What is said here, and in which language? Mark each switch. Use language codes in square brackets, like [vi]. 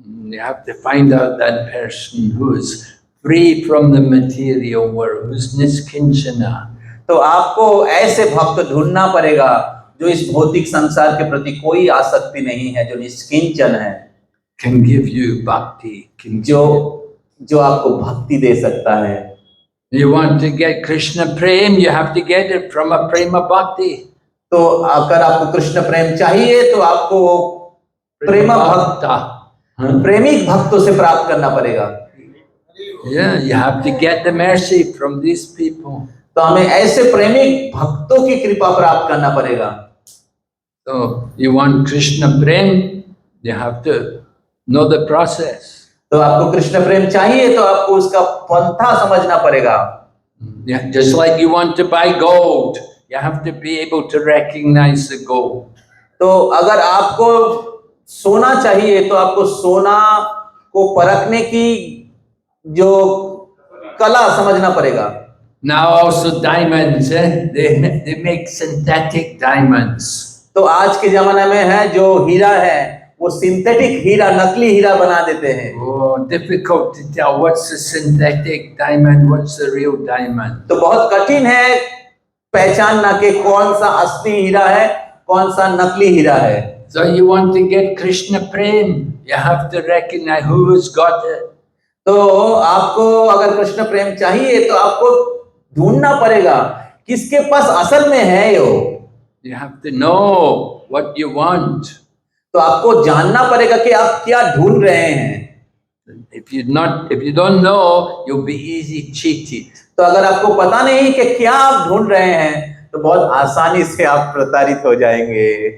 [en] You have to find out that person who is free from the material world, who is niskinchana. [hi] तो आपको ऐसे भक्त ढूंढना पड़ेगा जो इस भौतिक संसार के प्रति कोई आसक्ति नहीं है, जो निष्किंचन है, [en] Can give you bhakti. [hi] जो आपको भक्ति दे सकता है। [en] You want to get Krishna prem, you have to get it from a prema bhakti. [hi] तो अगर आपको कृष्ण प्रेम चाहिए तो आपको प्रेम भक्त प्रेमिक भक्तों से प्राप्त करना पड़ेगा। [en] Yeah, you have to get the mercy from these people. [hi] तो हमें ऐसे प्रेमिक भक्तों की कृपा प्राप्त करना पड़ेगा। [en] So you want Krishna prem, you have to know the process. [hi] तो आपको कृष्ण प्रेम चाहिए तो आपको उसका पंथा समझना पड़ेगा। [en] Yeah, just like you want to buy gold, you have to be able to recognize the gold. [hi] तो अगर आपको सोना चाहिए तो आपको सोना को परखने की जो कला समझना पड़ेगा। [en] Now also diamonds, they make synthetic diamonds. [hi] तो आज के जमाने में है जो हीरा है वो सिंथेटिक हीरा, नकली हीरा बना देते हैं। [en] Oh, difficult to tell what's the synthetic diamond, what's the real diamond. [hi] तो बहुत कठिन है पहचानना कि कौन सा असली हीरा है, कौन सा नकली हीरा है। [en] So you want to get Krishna prem, you have to recognize who has got it. [hi] तो आपको अगर कृष्ण प्रेम चाहिए तो आपको ढूंढना पड़ेगा किसके पास असल में है यो। [en] You have to know what you want. [hi] तो आपको जानना पड़ेगा कि आप क्या ढूंढ रहे हैं। [en] If you don't know, you'll be easy cheated. [hi] तो अगर आपको पता नहीं कि क्या आप ढूंढ रहे हैं तो बहुत आसानी से आप प्रताड़ित हो जाएंगे।